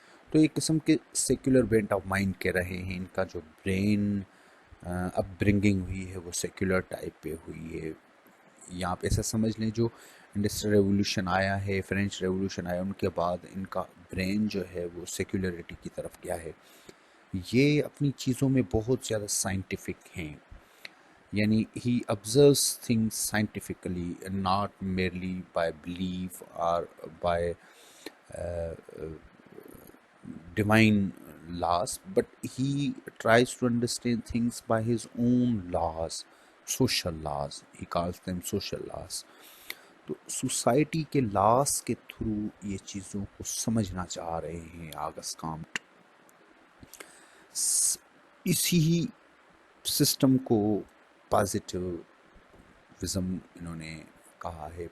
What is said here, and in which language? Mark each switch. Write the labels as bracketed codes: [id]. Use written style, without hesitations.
[ur] تو ایک قسم کے سیکولر بینٹ آف مائنڈ کے رہے ہیں. ان کا جو برین اپ برنگنگ ہوئی ہے وہ سیکولر ٹائپ پہ ہوئی ہے. یہاں پہ ایسا سمجھ لیں جو انڈسٹریل ریولوشن آیا ہے، فرینچ ریولوشن آیا، ان کے بعد ان کا برین جو ہے وہ سیکولرٹی کی طرف گیا ہے. یہ اپنی چیزوں میں بہت زیادہ سائنٹیفک ہیں. [en] یعنی he observes things scientifically and not merely by belief or by divine laws, but he tries to understand things by his own laws, social laws. He calls them social laws. [ur] تو سوسائٹی کے لاس کے through یہ چیزوں کو سمجھنا چاہ رہے ہیں آغاز کامٹ. اسی سسٹم کو پازیٹیوزم انہوں نے کہا ہے.